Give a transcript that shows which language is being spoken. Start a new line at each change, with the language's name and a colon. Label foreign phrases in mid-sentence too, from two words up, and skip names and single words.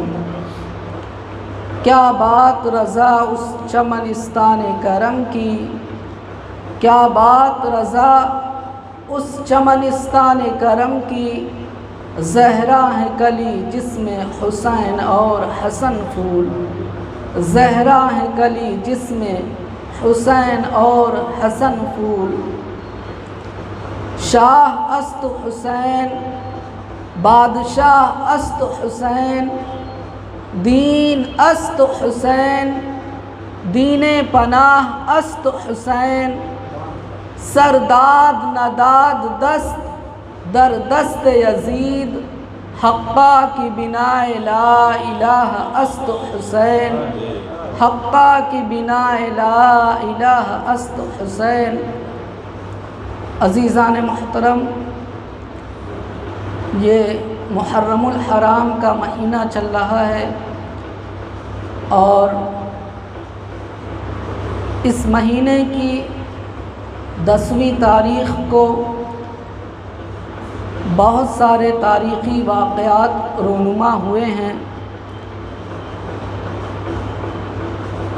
Urdu: کیا بات رضا اس چمنستان کرم کی، کیا بات رضا اس چمنستان کرم کی، زہرا ہے کلی جس میں حسین اور حسن پھول، زہرا ہے کلی جس میں حسین اور حسن پھول،
Persian: شاہ است حسین بادشاہ است حسین، دین است حسین دین پناہ است حسین، سرداد نداد دست در دست یزید، حقا کی بنائے لا الہ است حسین، حقا کی بنائے لا الہ است حسین۔
Urdu: عزیزان محترم، یہ محرم الحرام کا مہینہ چل رہا ہے اور اس مہینے کی 10ویں تاریخ کو بہت سارے تاریخی واقعات رونما ہوئے ہیں۔